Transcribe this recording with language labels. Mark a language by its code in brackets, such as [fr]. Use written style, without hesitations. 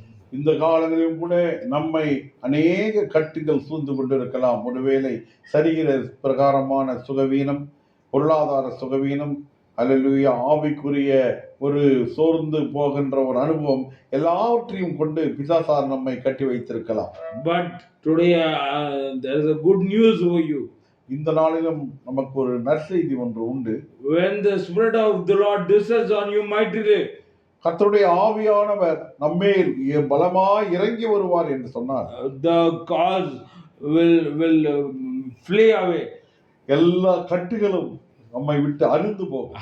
[ta] இந்த காலங்களிலும் கூட நம்மை அநேக கட்டுகள் சூழ்ந்து கொண்டிருக்கலாம். ஒருவேளை சரீர பிரகாரமான சுகவீனம், பொருளாதார சுகவீனம், அல்லேலூயா, ஆவிக்குரிய ஒரு சோர்ந்து போகின்ற ஒரு அனுபவம், எல்லாவற்றையும் கொண்டு பிசாசார் நம்மை கட்டி வைத்திருக்கலாம். [en] But today there is a good news for you. [ta] இந்த நாளிலும் நமக்கு ஒரு நற்செய்தி ஒன்று உண்டு. [en] When the Spirit of the Lord descends on you mightily, [ta] கர்த்தருடைய ஆவியானவர் நம்மேல் பலமாய் இறங்கி வருவார் என்று சொன்னார். [en] The cause will flee away. [ta] எல்லா கட்டுகளும் நம்மை விட்டு அறுந்து போகும்.